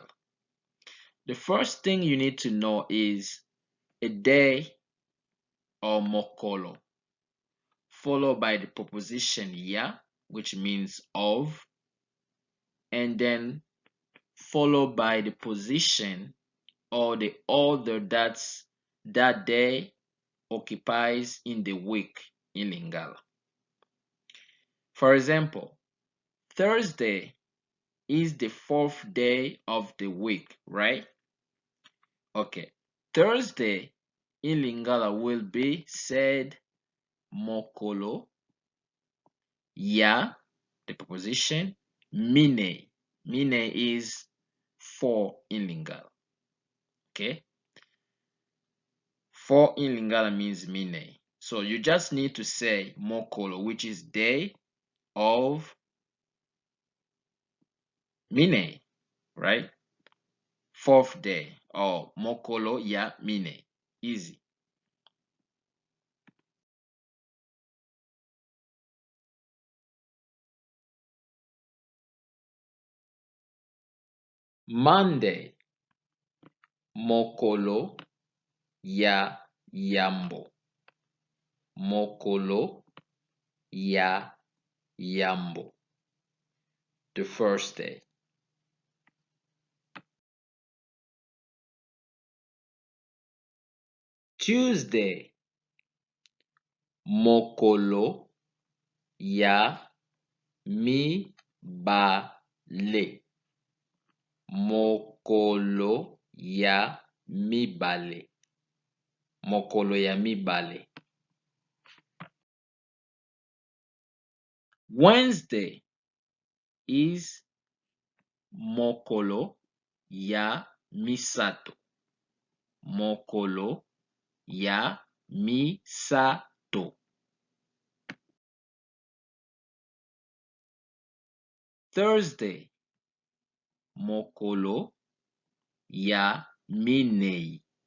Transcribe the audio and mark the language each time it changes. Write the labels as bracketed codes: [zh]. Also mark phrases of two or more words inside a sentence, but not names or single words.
[en] The first thing you need to know is a day or mokolo, followed by the preposition ya, which means of, and then followed by the position or the order that day occupies in the week in Lingala. For example, Thursday is the fourth day of the week, right? Okay. Thursday in Lingala will be said [ln] mokolo ya, [en] the preposition, mine. Mine is 4 in Lingala. Okay? 4 in Lingala means mine. So you just need to say mokolo, which is day of mine, right? 4th day, or [ln] mokolo ya mine. [en] Easy. Monday, [ln] mokolo ya yambo. Mokolo ya yambo. [en] The first day. Tuesday, [ln] mokolo ya mibale. Mokolo ya mibale. Mokolo ya mibale. [en] Wednesday is [ln] mokolo ya misato. Mokolo ya misato. Thursday, mokolo ya minei.